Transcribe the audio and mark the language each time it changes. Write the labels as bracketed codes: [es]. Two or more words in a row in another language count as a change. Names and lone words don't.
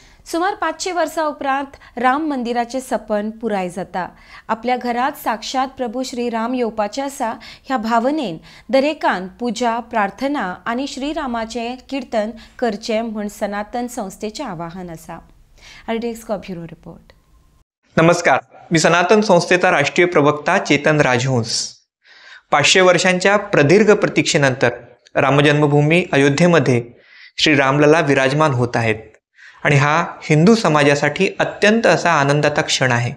[kok] सुमार 500 वर्सां उपरांत राम मंदिराचे सपन पुराय जाता। आपल्या घरात साक्षात प्रभू श्रीराम येवपाचे आसा ह्या भावनेन दरेकान पुजा, प्रार्थना आनी श्रीरामाचे कीर्तन करचे म्हण सनातन संस्थेचे आवाहन आसा। ब्युरो रिपोर्ट। [mr] नमस्कार, मी सनातन संस्थेचा राष्ट्रीय प्रवक्ता चेतन राजहंस। 500 वर्षांच्या प्रदीर्घ प्रतीक्षेनंतर रामजन्मभूमी अयोध्येमध्ये श्री रामलला विराजमान होत आहेत आणि हा हिंदू समाजासाठी अत्यंत असा आनंदाचा क्षण आहे।